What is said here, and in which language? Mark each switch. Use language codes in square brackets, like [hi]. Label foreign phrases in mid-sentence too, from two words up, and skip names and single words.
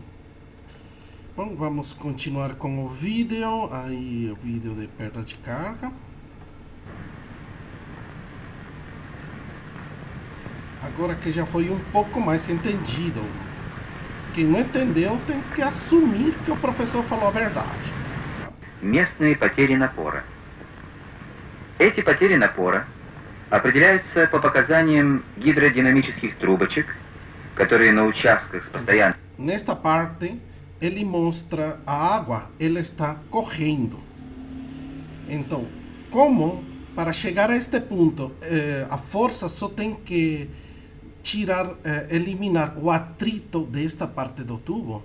[pt] Bom, vamos continuar com o vídeo. Aí, o vídeo de perda de carga. Agora que já foi um pouco mais entendido. Quem não entendeu tem que assumir que o professor falou a verdade. [ru] Местные потери напора. Эти потери напора определяются по показаниям гидродинамических трубочек, которые на участках с постоянной... [pt] Nesta parte, ele mostra a água, ela está correndo. Então, como para chegar a este ponto, a força só tem que eliminar o atrito desta parte do tubo.